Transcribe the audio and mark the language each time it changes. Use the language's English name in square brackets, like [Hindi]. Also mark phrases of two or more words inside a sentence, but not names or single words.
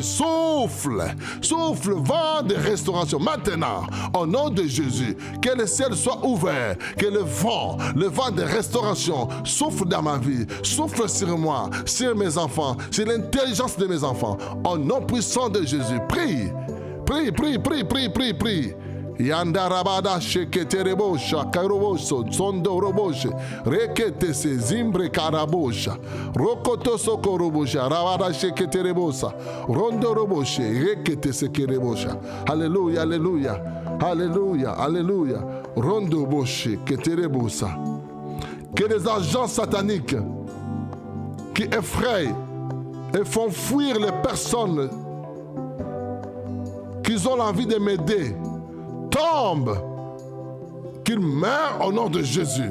[French] Souffle, souffle, vent de restauration. Maintenant, au nom de Jésus, que le ciel soit ouvert, que le vent de restauration souffle dans ma vie, souffle sur moi, sur mes enfants, sur l'intelligence de mes enfants. Au nom puissant de Jésus, prie. Prie, prie, prie, prie, prie, prie. Yandarabada sheketerebosha karoboso sondoroboshe reketese zimbre karabosha rokoto sokorobosha rabada sheketerebosa rondoroboshe reketese kerebosha. Alléluia, alléluia, alléluia, alléluia. Rondoboshe keterebosa. Que les agents sataniques qui effrayent et font fuir les personnes qu'ils ont l'envie de m'aider, tombent, qu'ils meurent au nom de Jésus.